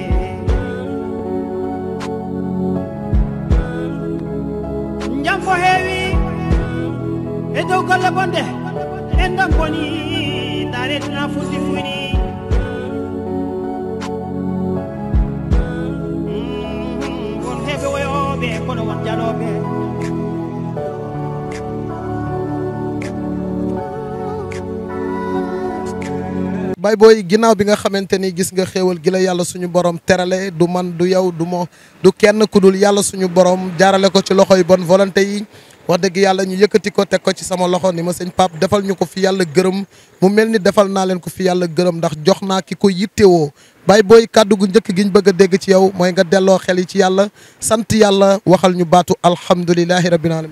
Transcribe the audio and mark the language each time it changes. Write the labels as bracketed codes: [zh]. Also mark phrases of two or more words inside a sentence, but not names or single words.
[ff] jam fo heewi e dow golle bonde en dam boni ndare duna funti fuyni kono won jaloɓe [wo] bay booy ginnaaw bi nga xamante ni gis nga xéewal gi la yàlla suñu borom terale du man du yow du mo du kenn ku dul yàlla suñu borom jaarale ko ci loxo yi [fr] bonne volonté [wo] yi wax dëgg yàlla ñu yëkkati ko teg ko ci sama loxo ni ma sëñ Pape defal ñu ko fi yàlla gërëm mu mel ni defal naa leen ko fi yàlla gërëm ndax jox naa ki ko yittewoo bay booy kàddu gu njëkk gi ñu bëgg a dégg ci yow mooy nga delloo xel yi ci yàlla sant yàlla waxal ñu baatu [ar] alhamdulilahi rabbil alamin.